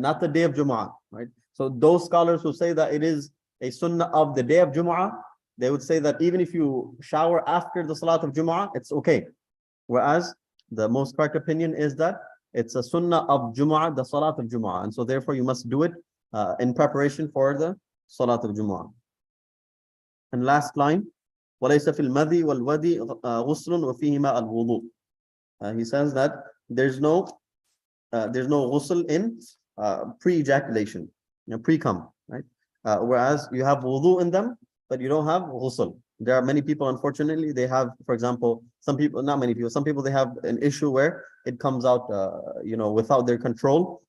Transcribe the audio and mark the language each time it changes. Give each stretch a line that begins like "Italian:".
English: Not the day of Jumu'ah, right? So those scholars who say that it is a sunnah of the day of Jumu'ah, they would say that even if you shower after the Salat of Jumu'ah, it's okay. Whereas the most correct opinion is that it's a sunnah of Jumu'ah, the Salat of Jumu'ah. And so therefore you must do it in preparation for the Salat of Jumu'ah. And last line,
Arabic: وَلَيْسَ فِي الْمَذِي وَالْوَدِي غُسْلٌ وَفِيهِمَا الْوُضُوء.
English: He says that there's no ghusl in pre-ejaculation, pre-cum, right? Whereas you have wudu in them, but you don't have ghusl. There are many people, unfortunately, they have, for example, some people, not many people, some people, they have an issue where it comes out, without their control.